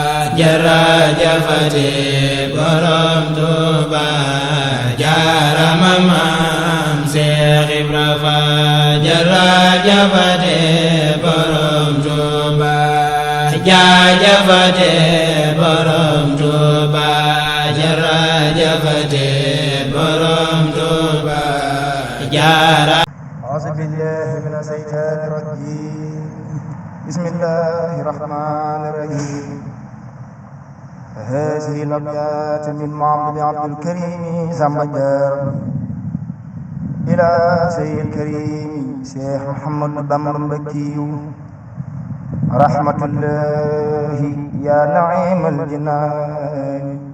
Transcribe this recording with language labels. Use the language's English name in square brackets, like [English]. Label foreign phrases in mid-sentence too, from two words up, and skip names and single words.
[Wolof] jërëjëfati borom Tuuba jaarama maam Seex Ibra Faal jërëjëfati borom Tuuba jaajëfati borom Tuuba jërëjëfati borom Tuuba jaara [Arabic] أعوذ بالله من الشيطان الرجيم بسم الله الرحمن الرحيم هذه الأبيات من معبد عبد الكريم زمجر إلى سيد الكريم شيخ محمد بن مكي رحمة الله يا نعيم الجنان